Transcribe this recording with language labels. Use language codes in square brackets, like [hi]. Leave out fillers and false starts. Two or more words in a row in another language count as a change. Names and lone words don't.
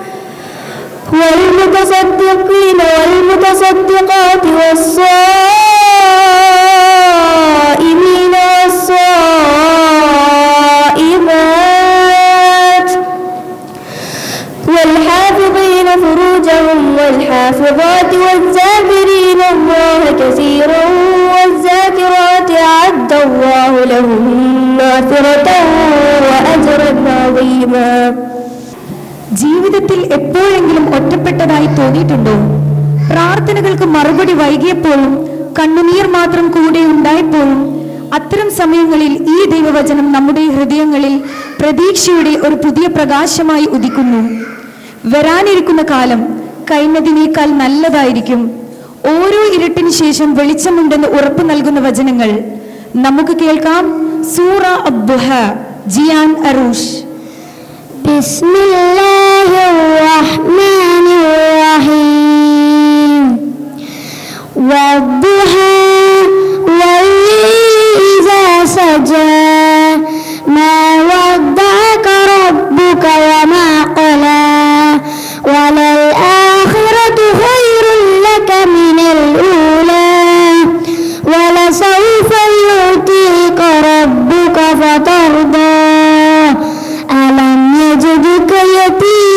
[ar] والمتصدقين والمتصدقات والصائمين والصائمات والحافظين فروجهم والحافظات والذاكرين الله كثيرا والذاكرات أعد الله لهم مغفرة وأجرا عظيما. [ml] ജീവിതത്തിൽ എപ്പോഴെങ്കിലും ഒറ്റപ്പെട്ടതായി തോന്നിയിട്ടുണ്ടോ? പ്രാർത്ഥനകൾക്ക് മറുപടി വൈകിയപ്പോഴും കണ്ണുനീർ മാത്രം കൂടെ ഉണ്ടായപ്പോഴും അത്തരം സമയങ്ങളിൽ ഈ ദൈവവചനം നമ്മുടെ ഹൃദയങ്ങളിൽ പ്രതീക്ഷയുടെ ഒരു പുതിയ പ്രകാശമായി ഉദിക്കുന്നു. വരാനിരിക്കുന്ന കാലം കഴിഞ്ഞതിനേക്കാൾ നല്ലതായിരിക്കും. ഓരോ ഇരുട്ടിന് ശേഷം വെളിച്ചമുണ്ടെന്ന് ഉറപ്പു നൽകുന്ന വചനങ്ങൾ. നമുക്ക് കേൾക്കാം സൂറ അദ്ദുഹ, ജിയാൻ അറൂഷ്. [ar] بسم الله الرحمن الرحيم. والضحى والليل إذا سجى ما ودعك ربك وما قلى وللآخرة خير لك من الأولى ولسوف يؤتيك ربك فترضى ألم يجدك يتيما